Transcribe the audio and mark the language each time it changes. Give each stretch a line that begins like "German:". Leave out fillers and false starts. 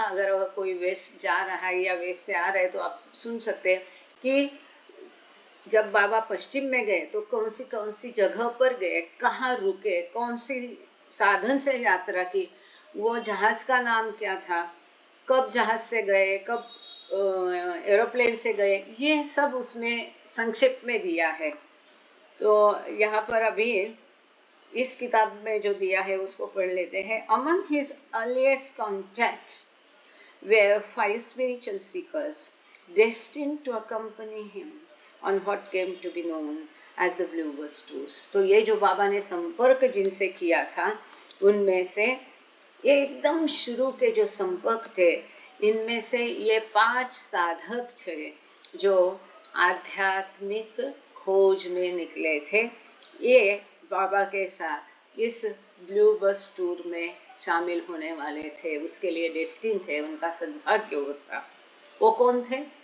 Hindi: अगर कोई वेस्ट जा रहा है या वेस्ट से आ रहा है तो आप सुन सकते हैं कि जब बाबा पश्चिम में गए तो कौन सी जगह पर गए, कहाँ रुके, कौन सी साधन से यात्रा की, वो जहाज का नाम क्या था, कब जहाज से गए, कब एरोप्लेन से गए, ये सब उसमें संक्षेप में दिया है। तो यहाँ पर अभी इस किताब में जो दिया है उसको पढ़ लेते हैं।
English: Among his earliest contacts were 5 spiritual seekers destined to accompany him on what came to be known as the Blue Bus Tours।
Hindi: तो ये जो बाबा ने संपर्क जिनसे किया था उनमें से ये एकदम शुरू के जो संपर्क थे, इनमें से ये 5 साधक थे जो आध्यात्मिक खोज में निकले थे। ये बाबा के साथ इस ब्लू बस टूर में शामिल होने वाले थे, उसके लिए डेस्टिन थे, उनका सद्भाग्य वो था। वो कौन थे?